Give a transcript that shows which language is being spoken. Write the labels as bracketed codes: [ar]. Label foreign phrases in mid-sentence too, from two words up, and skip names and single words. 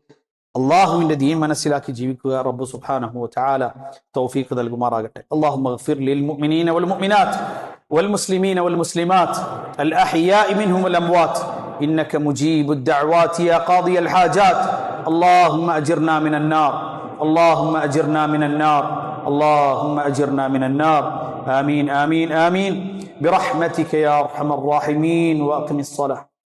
[ml] അതുകൊണ്ട് അള്ളാഹുവിന്റെ ദീൻ മനസ്സിലാക്കി ജീവിക്കുക റബ്ബ് [ar] سبحانه وتعالى [ml] തൗഫീഖ് നൽകുമാറാകട്ടെ. [ar] اللهم اغفر للمؤمنين والمؤمنات والمسلمين والمسلمات الأحياء منهم والأموات إنك مجيب الدعوات يا قاضي الحاجات. اللهم أجرنا من النار اللهم أجرنا من النار اللهم أجرنا من النار آمين آمين آمين برحمتك يا أرحم الراحمين وأقم الصلاة.